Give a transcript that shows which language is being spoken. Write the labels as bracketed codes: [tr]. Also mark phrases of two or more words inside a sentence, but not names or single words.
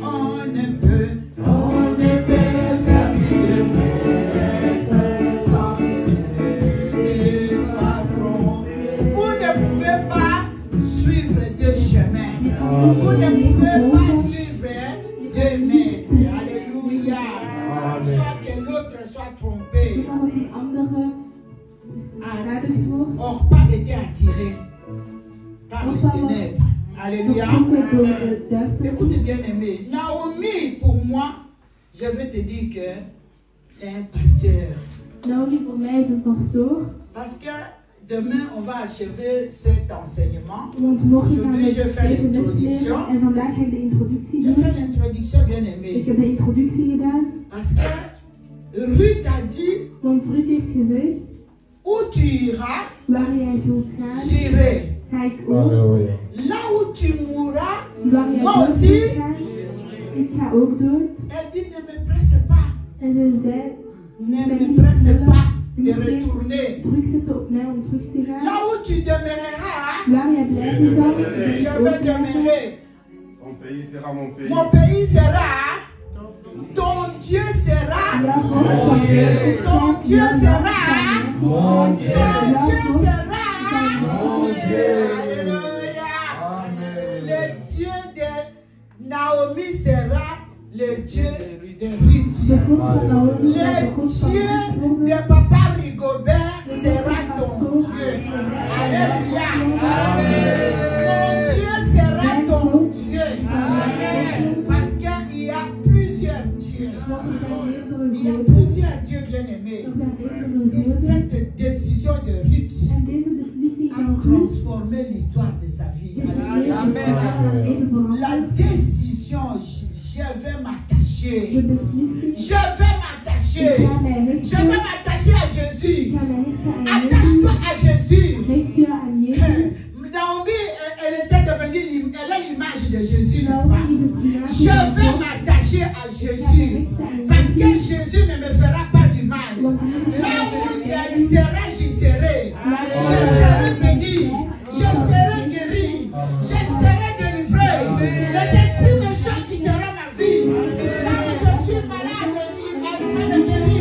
[fr] On ne peut servir de maître sans que ne soit trompé. Vous ne pouvez pas suivre deux chemins. Vous ne pouvez pas suivre deux maîtres. Alléluia. Soit que l'autre soit trompé. [nl] Zodat een andere beschadigd wordt. [fr] Orpa était attiré par les ténèbres. Alléluia. [nl] Getrokken door de duisternis. [fr] Écoute bien aimé. Naomi, pour moi, je vais te dire que c'est un pasteur. [nl] Naomi voor mij is een pastoor. [fr] Parce que demain, on va achever cet enseignement. [nl] Want morgen gaan [fr] Aujourd'hui, je [nl] we [fr] fais [nl] deze les [fr] l'introduction. [nl] leren en vandaag ga ik de introductie [fr] Je [nl] doen. [fr] fais l'introduction, bien [nl] Ik [fr] aimé. [nl] heb de introductie gedaan, [fr] Parce que Ruth a dit, [nl] want Ruth heeft gezegd, [fr] où tu iras, [nl] waar jij zult gaan, [fr] j'irai. [nl] ga ik ook. [fr] Alléluia. Là où tu mourras, [nl] Waar jij [fr] moi [nl] dood [fr] aussi. [nl] zult gaan, ik ga ook dood. [fr] Elle dit, ne me presse pas. [nl] En ze zei, [fr] Ne me presse pas de retourner. [nl] terugzetten op mij om terug te gaan. [fr] Là où tu demeureras, [nl] Waar jij blijven zal, ga ik [fr] je [nl] ook [fr] vais [nl] blijven. [fr] Ton pays sera mon pays. Mon pays sera, ton Dieu sera, [nl] Jouw God zal [fr] ton Dieu [nl] jouw [fr] sera, [nl] God [fr] ton Dieu [nl] zal [fr] sera. Mon Dieu. Alléluia. Amen. Le Dieu de Naomi sera le Dieu de Ruth. [nl] De God van Naomi zal de [fr] Le [nl] God van [fr] Dieu [nl] Ruth worden. [fr] de Papa Rigobert sera ton Dieu. Alléluia. Mon Dieu sera ton Dieu. Parce qu'il y a plusieurs dieux. [nl] Want er zijn meerdere [fr] Il y a [nl] goden. [fr] plusieurs dieux bien-aimés. [nl] Er zijn meerdere [fr] Et [nl] goden. [fr] cette décision de Ruth [nl] En deze beslissing [fr] a [nl] van Ruth [fr] transformé l'histoire de sa vie. [nl] heeft het [fr] Alléluia. [nl] leven van haar leven [fr] La [nl] veranderd. [fr] décision, je vais [nl] De [fr] m'attacher. [nl] beslissing, [fr] Je vais [nl] ik [fr] m'attacher. [nl] ga mij [fr] Je [nl] richten. [fr] vais m'attacher à [nl] Ik [fr] Jésus. [nl] ga mij richten aan [fr] Attache-toi [nl] Jezus. [fr] à Jésus. [nl] Richt je aan Jezus. [fr] Naomi, elle était devenue, elle est l'image de Jésus, n'est-ce pas? [nl] Naomi is het image [fr] Je [nl] van [fr] vais [nl] God. [fr] m'attacher à Jésus. Parce que Jésus ne me fera pas du mal. Là où elle sera, j'y serai. Je serai béni. Je serai guéri. Je serai délivré. Les esprits méchants quitteront ma vie. Quand je suis malade, il va me guérir.